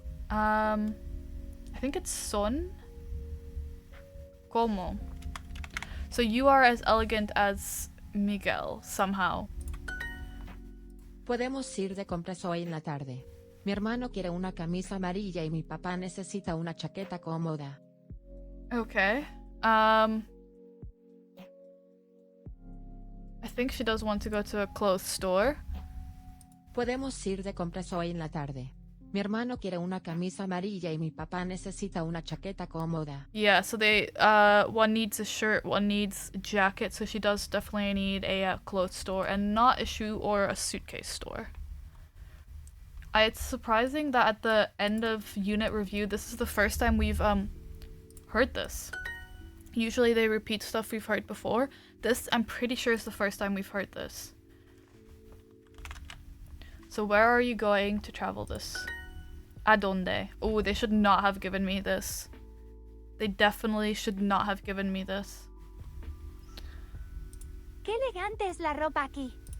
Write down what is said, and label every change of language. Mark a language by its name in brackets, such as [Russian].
[English] I think it's son. Como. So you are as elegant as Miguel, somehow. [Spanish] Podemos ir de compras hoy en la tarde. Mi hermano quiere una camisa amarilla y mi papá necesita una chaqueta cómoda. [English] Okay. I think she does want to go to a clothes store. [Spanish] Podemos ir de compras hoy en la tarde. Mi hermano quiere una camisa amarilla y mi papá necesita una chaqueta cómoda. [English] Yeah, so they one needs a shirt, one needs a jacket, so she does definitely need a clothes store and not a shoe or a suitcase store. It's surprising that at the end of unit review, this is the first time we've heard this. Usually they repeat stuff we've heard before. This, I'm pretty sure, is the first time we've heard this. So where are you going to travel this? [Spanish] ¿A dónde? [English] Oh, they should not have given me this. They definitely should not have given me this. [Spanish] Qué elegante es la ropa aquí.